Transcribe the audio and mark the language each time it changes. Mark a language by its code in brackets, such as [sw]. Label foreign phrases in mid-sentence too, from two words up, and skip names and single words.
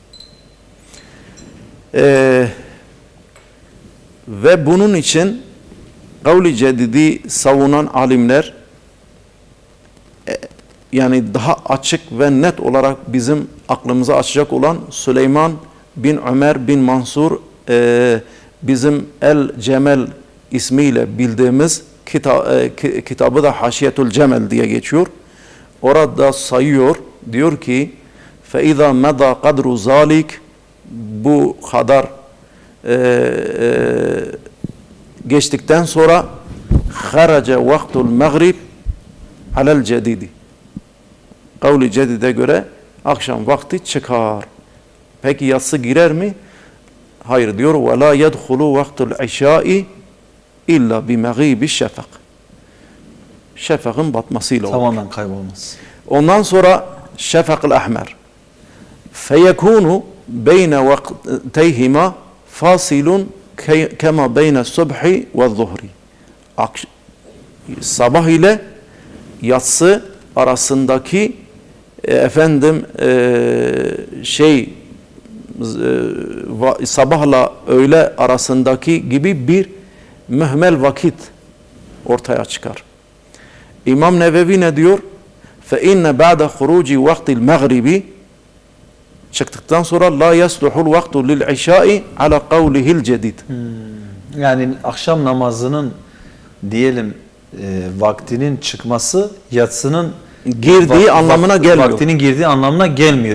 [tr] Ve bunun için Kavl-i Cedid'i savunan alimler yani daha açık ve net olarak bizim aklımıza açacak olan Süleyman bin Ömer bin Mansur bizim El-Cemel ismiyle bildiğimiz kitabı da Haşiyetul Cemel diye geçiyor. Orada sayıyor, diyor ki [ar] فَاِذَا مَدَى قَدْرُ ذَٰلِكَ [tr] bu kadar geçtikten sonra [ar] خَرَجَ وَقْتُ الْمَغْرِبِ عَلَى الْجَدِيدِ [tr] Kavl-i Cedid'e göre akşam vakti çıkar. Peki yatsı girer mi? Hayır diyor. [ar] وَلَا يَدْخُلُ وَقْتُ الْعِشَاءِ اِلَّا بِمَغِيبِ الشَّفَقِ [tr] Şefakın batmasıyla olur. Tamamen kaybolmaz. Ondan sonra şefak-ı ahmer. [ar] فَيَكُونُ بَيْنَ وَقْتَيْهِمَا فَاصِلٌ كَمَا بَيْنَ الصُّبْحِ وَالظُّهْرِ [tr] Sabah ile yatsı arasındaki sabahla öğle arasındaki gibi bir mühmel vakit ortaya çıkar. İmam Nevevi ne diyor? [ar] فَاِنَّ بَعْدَ خُرُوجِ وَقْتِ الْمَغْرِبِ [tr] çıktıktan sonra [ar] لا يصلح الوقت للعشاء على قوله الجديد. [tr] Yani akşam namazının diyelim vaktinin çıkması yatsının girdiği anlamına gelmiyor. Vaktinin girdiği anlamına gelmiyor.